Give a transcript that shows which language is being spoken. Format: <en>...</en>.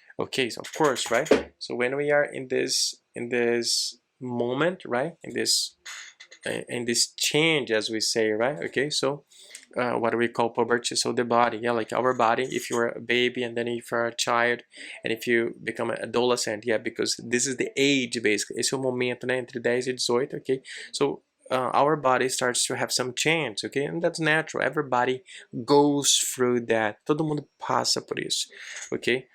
<en>Okay, so of course, right? So when we are in this moment, right? In this change, as we say, right? Okay, so what do we call puberty? So the body, yeah, like our body, if you're a baby and then if you're a child and if you become an adolescent, yeah, because this is the age basically.</en> <pt>Esse é o momento, né, entre 10 e 18, okay?</pt> <en>So our body starts to have some change, okay? And that's natural. Everybody goes through that.</en> <pt>Todo mundo passa por isso, okay?</pt>